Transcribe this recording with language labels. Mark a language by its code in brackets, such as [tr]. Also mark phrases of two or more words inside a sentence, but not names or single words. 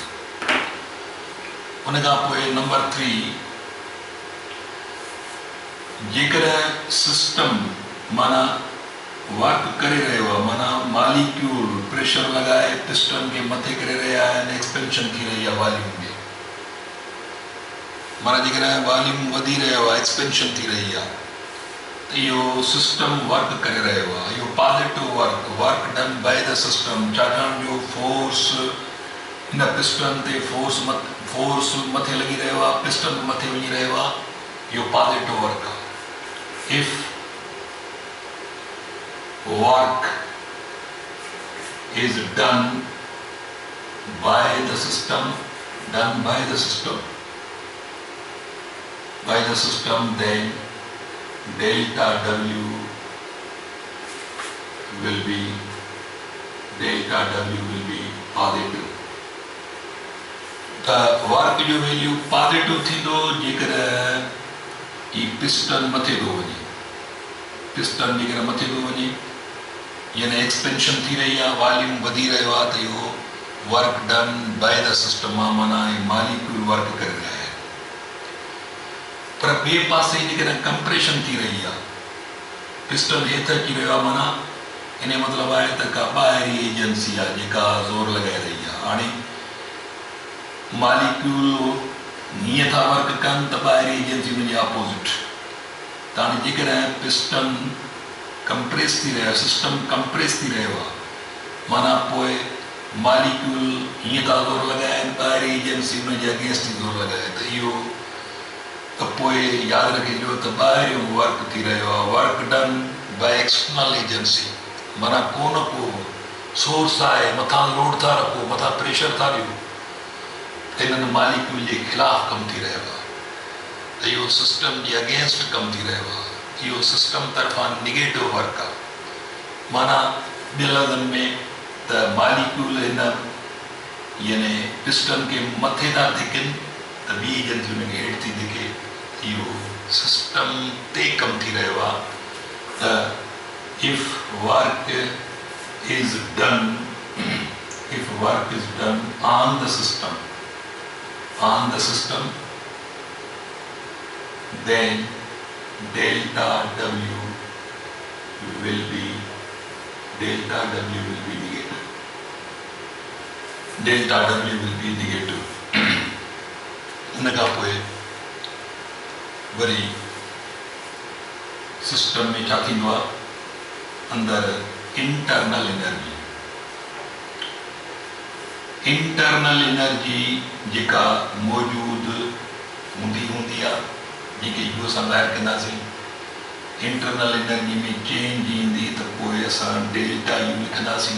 [sd] उन खां पोइ नंबर 3, जेकॾहिं सिस्टम माना वर्क करे रहियो आहे, माना [en] molecule pressure [sd] लॻाए पिस्टन खे मथे करे रहिया आहिनि, एक्सपेंशन थी रही आहे वॉल्यूम में, माना जेकॾहिं वॉल्यूम वधी रहियो आहे, एक्सपेंशन थी रही आहे, त इहो सिस्टम वर्क करे रहियो आहे। इहो [en] positive work done by the system, [sd] छाकाणि जो फोर्स हिन पिस्टन ते फोर्स मथे लॻी रहियो आहे, पिस्टन मथे वञी रहियो आहे, इहो [en] positive work [sd] आहे। [en] इफ work is done by the system, then delta W will be positive। The work [sd] जो वैल्यू पॉजिटिव थींदो जेकॾहिं ही पिस्टन मथे थो वञे, यानी एक्सपेंशन थी रही आहे, वॉल्यूम वधी रहियो आहे, त इहो [en] work done by the system [sd] आहे, माना मॉलिक्यूल वर्क करे रहिया आहिनि। पर ॿिए पासे जेकॾहिं कंप्रेशन थी रही आहे, पिस्टन हेठि अची रहियो आहे, माना इन जो मतिलबु आहे त का ॿाहिरी एजेंसी आहे जेका ज़ोर लॻाए रही आहे। हाणे मॉलिक्यूल हीअं था वर्क कनि त ॿाहिरी एजेंसी हुनजे अपोज़िट। त हाणे जेकॾहिं पिस्टन कंप्रेस थी रहियो आहे, सिस्टम कंप्रेस थी रहियो आहे, माना पोइ मॉलिक्यूल हीअं था ज़ोर लॻाइनि, ॿाहिरी एजेंसी हुनजे अगेंस्ट थी ज़ोर लॻाए, त इहो त पोइ यादि रखिजो त ॿाहिरियों वर्क थी रहियो आहे, [en] work done by external agency, [sd] माना को न को सोर्स आहे, मथां लोड था रखो, मथां प्रेशर था ॾियो, त हिननि मॉलिक्यूल जे ख़िलाफ़ु कमु थी रहियो आहे, त इहो सिस्टम जे अगेंस्ट कमु थी रहियो आहे। इहो सिस्टम तरफ़ां [en] negative work [sd] आहे। माना ॿियनि लफ़्ज़नि में त मॉलिक्यूल हिन यानी पिस्टन के मथे था धिकन त ॿी एजेंसी उनखे हेठि थी धिके। इहो सिस्टम ते कमु थी रहियो आहे त [en] if work is done on the system then delta W will be negative. Delta W will be negative. [sd] उन खां पोइ वरी सिस्टम में छा थींदो आहे अंदरि [en] internal energy [sd] जेका मौजूदु हूंदी आहे जेके इहो असां ॿाहिरि कंदासीं [en] internal energy [sd] में चेंज ईंदी त पोइ असां [en] delta U [sd] लिखंदासीं।